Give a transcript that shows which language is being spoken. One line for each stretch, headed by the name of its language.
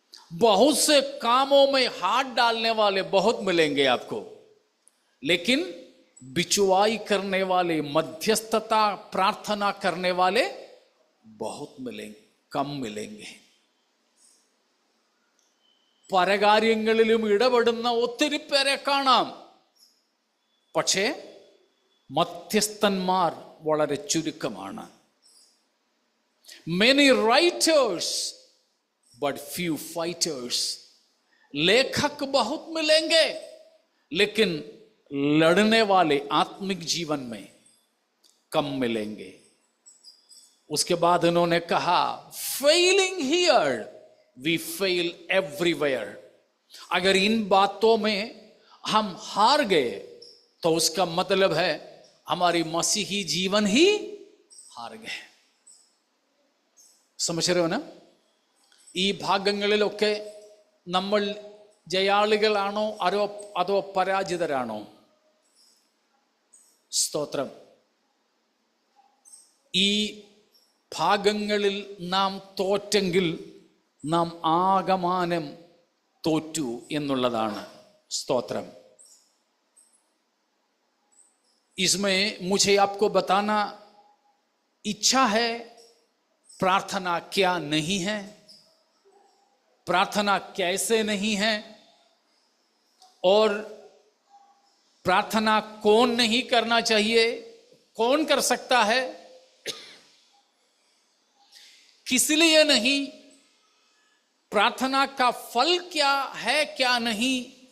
Hindi: बहुत से कामों में हाथ डालने वाले बहुत मिलेंगे आपको, लेकिन बिचवाई करने वाले, मध्यस्थता प्रार्थना करने वाले बहुत मिलेंगे, कम मिलेंगे।
Malayalam: പരകാര്യങ്ങളിലും ഇടപെടുന്ന ഒത്തിരി പേരെ കാണാം, പക്ഷേ മധ്യസ്ഥന്മാർ വളരെ ചുരുക്കമാണ്.
English: Many writers but few fighters.
Hindi: लेखक बहुत मिलेंगे, लेकिन लड़ने वाले आत्मिक जीवन में कम मिलेंगे. उसके बाद उन्होंने कहा
English: Failing here we fail everywhere.
Hindi: अगर इन बातों में हम हार गए तो उसका मतलब है हमारी मसीही जीवन ही हार गए. समझ रहे हो ना?
Malayalam: ഈ ഭാഗങ്ങളിലൊക്കെ നമ്മൾ ജയാളികളാണോ അതോ പരാജിതരാണോ? സ്തോത്രം. ഈ ഭാഗങ്ങളിൽ നാം തോറ്റെങ്കിൽ നാം ആകമാനം തോറ്റു എന്നുള്ളതാണ്. സ്തോത്രം.
Hindi: इसमें मुझे आपको बताना इच्छा है प्रार्थना क्या नहीं है, प्रार्थना कैसे नहीं है, और प्रार्थना कौन नहीं करना चाहिए, कौन कर सकता है, किस लिए नहीं, प्रार्थना का फल क्या है क्या नहीं।